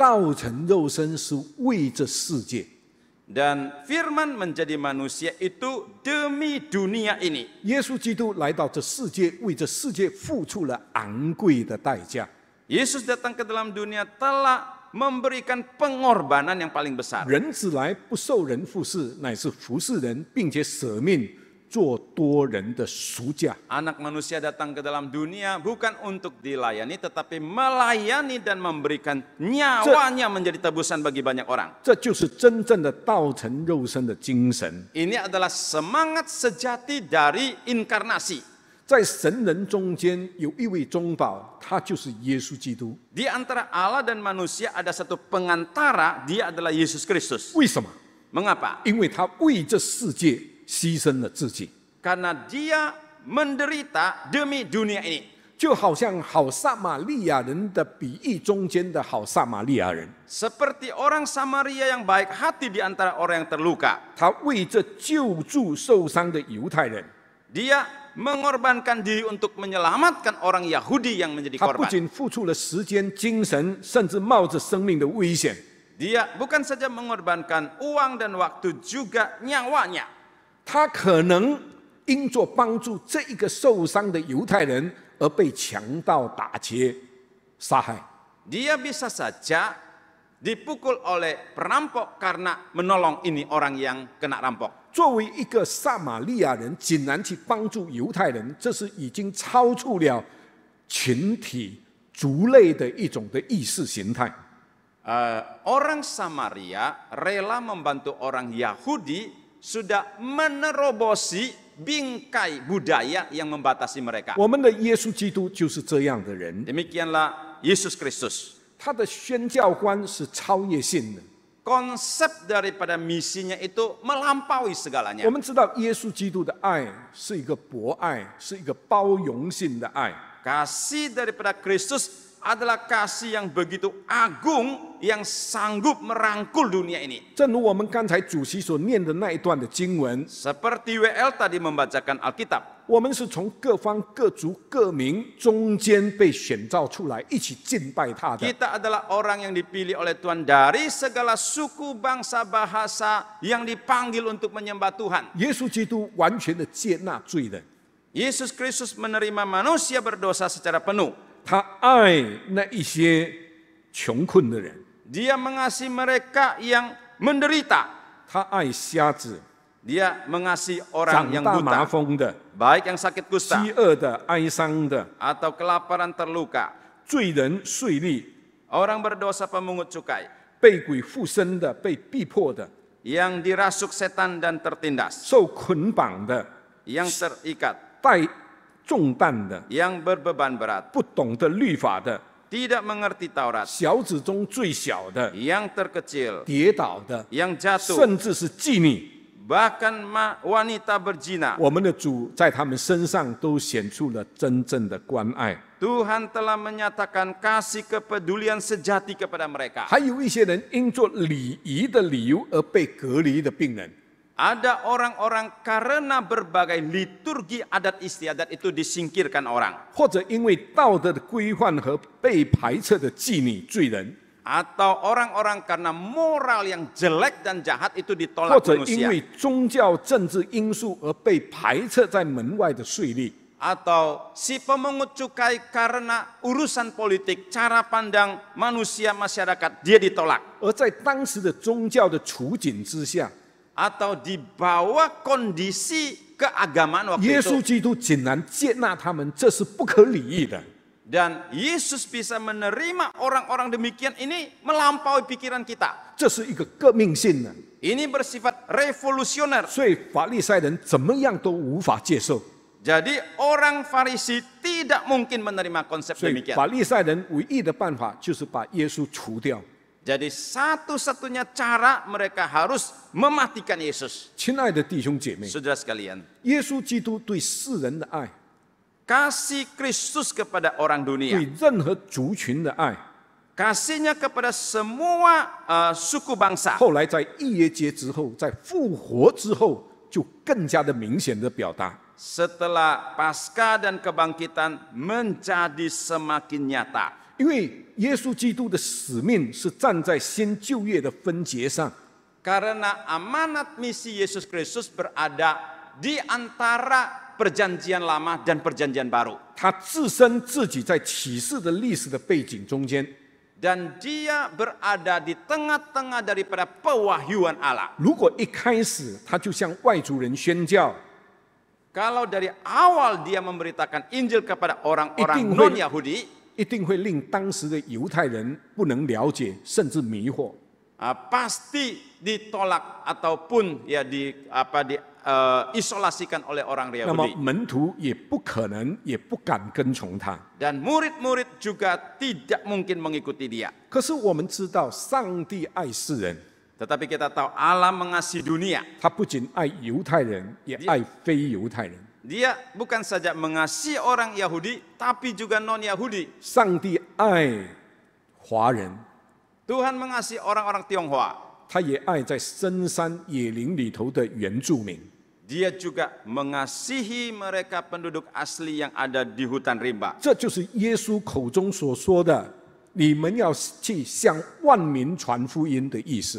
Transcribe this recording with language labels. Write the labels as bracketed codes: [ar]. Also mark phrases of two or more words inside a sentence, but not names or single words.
[zh] 道成肉身是为这世界。 [id] dan firman menjadi manusia itu demi dunia ini. [zh] 耶稣基督来到这世界，为这世界付出了昂贵的代价。 [id] Yesus datang ke dalam dunia telah memberikan pengorbanan yang paling besar. [zh] 人子来不受人服侍，乃是服侍人，并且舍命做多人的赎价。 [id] Anak manusia datang ke dalam dunia bukan untuk dilayani, tetapi melayani dan memberikan nyawanya menjadi tebusan bagi banyak orang. [zh] 这就是真正的道成肉身的精神。 [id] Ini adalah semangat sejati dari inkarnasi. [zh] 在神人中间有一位中保，他就是耶稣基督。 [id] Di antara Allah dan manusia ada satu pengantara, dia adalah Yesus Kristus. [zh] 为什么？ [id] Mengapa? [zh] 因为他为这世界牺牲了自己， [id] Karena dia menderita demi dunia ini. [zh] 就好像好撒玛利亚人的比喻中间的好撒玛利亚人， [id] Seperti orang Samaria yang baik hati di antara orang yang terluka. [zh] 他为这救助受伤的犹太人， [id] Dia mengorbankan diri untuk menyelamatkan orang Yahudi yang menjadi [zh] 他不 [id] korban. [zh] 仅付出了时间、精神，甚至冒着生命的危险。 [id] Dia bukan saja mengorbankan uang dan waktu, juga nyawanya. [zh] 他可能因着帮助这一个受伤的犹太人而被强盗打劫、杀害。 [id] Dia bisa saja dipukul oleh perampok karena menolong ini orang yang kena rampok. [zh] 作为一个撒玛利亚人，竟然去帮助犹太人，这是已经超出了群体族类的一种的意识形态。 [id] Orang Samaria rela membantu orang Yahudi sudah menerobosi bingkai budaya yang membatasi mereka. [zh] 我们的耶稣基督就是这样的人， [id] Demikianlah Yesus Kristus. [zh] 他的宣教观是超越性的。 [id] Konsep daripada misinya itu melampaui [zh] 我 [id] segalanya. [zh] 们知道耶稣基督的爱是一个博爱，是一个包容性的爱。 [id] Kasih daripada Kristus adalah kasih yang begitu agung yang sanggup merangkul dunia ini. [zh] 正如我们刚才主席所念的那一段的经文， [id] Seperti WL tadi membacakan Alkitab. [zh] 我们是从各方各族各民中间被选召出来，一起敬拜他的。 [id] Kita adalah orang yang dipilih oleh Tuhan dari segala suku, bangsa, bahasa yang dipanggil untuk menyembah Tuhan. [zh] 耶稣基督完全的接纳罪人， [id] Yesus Kristus menerima manusia berdosa secara penuh. [zh] 他爱那一些穷困的人， [id] Dia mengasihi mereka yang menderita. [zh] 他爱瞎子、 [id] Dia mengasihi orang [zh] 长 [id] yang [zh] 大麻 [id] buta, [zh] 风的、 [id] baik yang sakit kusta [zh] 饥饿的、哀伤的、 [id] atau kelaparan terluka, [zh] 罪人、税吏、 [id] orang berdosa pemungut cukai, [zh] 被鬼附身的、被逼迫的、 [id] yang dirasuk setan dan tertindas, [zh] 受捆绑的、 [id] yang terikat, [zh] 带重担的、 [id] yang berbeban berat, [zh] 不懂得律法的、 [id] tidak mengerti Taurat, [zh] 小子中最小的、 [id] yang terkecil, [zh] 跌倒的， [id] yang jatuh, [zh] 甚至是妓女， [id] bahkan wanita berzina. [zh] 我们的主在他们身上都显出了真正的关爱。 [id] Tuhan telah menyatakan kasih kepedulian sejati kepada mereka. [zh] 还有一些人因做礼仪的理由而被隔离的病人， [id] Ada orang-orang karena berbagai liturgi adat istiadat itu disingkirkan orang. [zh] 或者因为道德的规范和被排斥的妓女罪人， [id] Atau orang-orang karena moral yang jelek dan jahat itu [zh] 或 [id] ditolak [zh] 者因 [id] manusia. [zh] 为宗教政治因素而被排斥在门外的税吏， [id] Atau si pemungut cukai karena urusan politik, cara pandang manusia masyarakat, dia ditolak. [zh] 而在当时的宗教的处境之下， [id] Atau di bawah kondisi keagamaan waktu [zh] 耶 [id] itu. [zh] 稣基督竟然接纳他们，这是不可理喻的。 [id] Dan Yesus bisa menerima orang-orang demikian ini melampaui pikiran kita. [zh] 这是一个革命性的， [id] Ini bersifat revolusioner. [zh] 所以法利赛人怎么样都无法接受。 [id] Jadi orang Farisi tidak mungkin menerima konsep [zh] 所以 [id] demikian. [zh] 法利赛人唯一的办法就是把耶稣除掉。 [id] Jadi satu-satunya cara mereka harus mematikan Yesus. [zh] 亲爱的弟兄姐妹， [id] Saudara sekalian, [zh] 耶稣基督对世人的爱， [id] kasih Kristus kepada orang [zh] 对 [id] dunia, [zh] 任何族群的爱， [id] kasihnya kepada semua suku bangsa, [zh] 后来在逾越节之后，在复活之后，就更加的明显的表达。 [id] setelah Paskah dan kebangkitan menjadi semakin nyata. [zh] 因为耶稣基督的使命是站在新旧约的分节上， [id] Karena amanat misi Yesus Kristus berada di antara perjanjian lama dan perjanjian baru. [zh] 他自身自己在启示的历史的背景中间。 [id] Dan dia berada di tengah-tengah daripada pewahyuan Allah. [zh] 如果一开始他就向外族人宣教， [id] Kalau dari awal dia memberitakan Injil kepada orang-orang Itu non-Yahudi, [zh] 一定会令当时的犹太人不能了解，甚至迷惑。 [id] pasti ditolak ataupun ya isolasikan oleh orang [zh] 那么 [id] Yahudi. [zh] 门徒也不可能，也不敢跟从他。 [id] Dan murid-murid juga tidak mungkin mengikuti dia. [zh] 可是我们知道，上帝爱世人， [id] Tetapi kita tahu Allah mengasihi dunia. [zh] 他不仅爱犹太人，也爱非犹太人。 [id] Dia bukan saja mengasihi orang Yahudi, tapi juga non-Yahudi. [zh] 上帝爱华人， [id] Tuhan mengasihi orang-orang Tionghoa. [zh] 他也爱在深山野林里头的原住民。 [id] Dia juga mengasihi mereka penduduk asli yang ada di hutan rimba. [zh] 这就是耶稣口中所说的：“你们要去向万民传福音”的意思。